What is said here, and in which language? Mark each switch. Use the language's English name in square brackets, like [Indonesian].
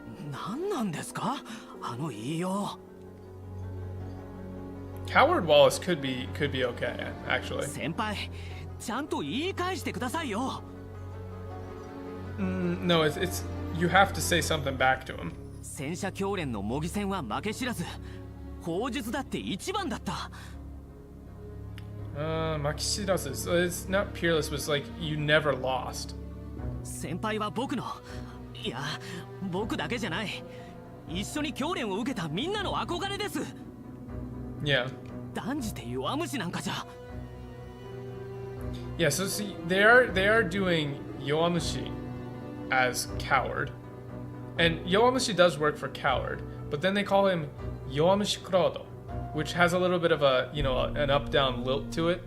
[Japanese] 何なんですかあの言いよう [English] Coward Wallace could be okay, actually. [Japanese] 先輩ちゃんと言い返してくださいよ [English] No, it's you have to say something back to him. [Japanese] 戦車教練の模擬戦は負け知らず砲術だって一番だった Makishirasu. [English] So it's not peerless, but it's like you never lost. [Japanese] 先輩は僕のいや僕だけじゃない一緒に教練を受けたみんなの憧れです [English] Yeah. [Japanese] 断じて弱虫なんかじゃ [English] Yeah, so see, they are doing Yowamushi as coward. And Yowamushi does work for coward, but then they call him Yowamushi Kurodo, which has a little bit of a, you know, an up-down lilt to it.